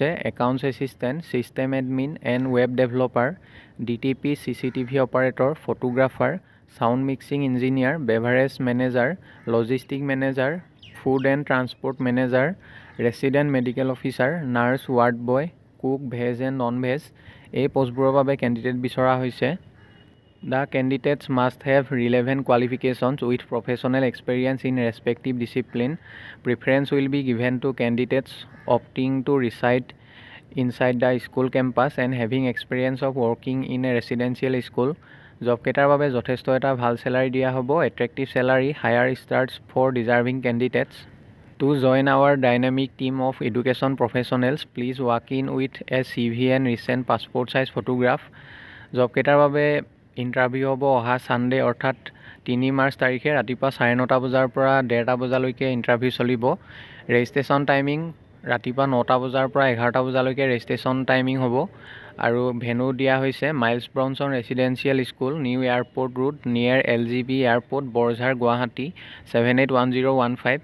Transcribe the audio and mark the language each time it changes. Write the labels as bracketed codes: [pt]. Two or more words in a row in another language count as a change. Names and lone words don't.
[en] Accounts assistant, system admin and web developer, DTP CCTV operator, photographer, sound mixing engineer, beverage manager, logistic manager, food and transport manager, resident medical officer, nurse, ward boy, cook, veg and non veg. [as] এই পোষ্টবোৰৰ বাবে কেণ্ডিডেট বিচৰা হৈছে। [en] The candidates must have relevant qualifications with professional experience in respective discipline. Preference will be given to candidates opting to reside inside the school campus and having experience of working in a residential school. [as] জব কেইটাৰ বাবে যথেষ্ট এটা ভাল চেলাৰী দিয়া হ'ব। [en] attractive salary, higher starts for deserving candidates. To join our dynamic team of education professionals, please walk in with a CV and recent passport size photograph. [as] জব কেইটাৰ বাবে ইণ্টাৰভিউ হ'ব অহা ছানডে অৰ্থাৎ 3 মাৰ্চ তাৰিখে ৰাতিপুৱা 9:30 বজাৰ পৰা 1:30 বজালৈকে ইণ্টাৰভিউ চলিব। [en] registration timing [as] ৰাতিপুৱা 9টা বজাৰ পৰা 11টা বজালৈকে [en] registration timing [as] হ'ব। আৰু ভেনু দিয়া হৈছে মাইলছ ব্ৰনছন ৰেচিডেঞ্চিয়েল স্কুল, নিউ এয়াৰপৰ্ট ৰোড, নিয়েৰ LGB এয়াৰপৰ্ট, বৰঝাৰ, গুৱাহাটী 781015।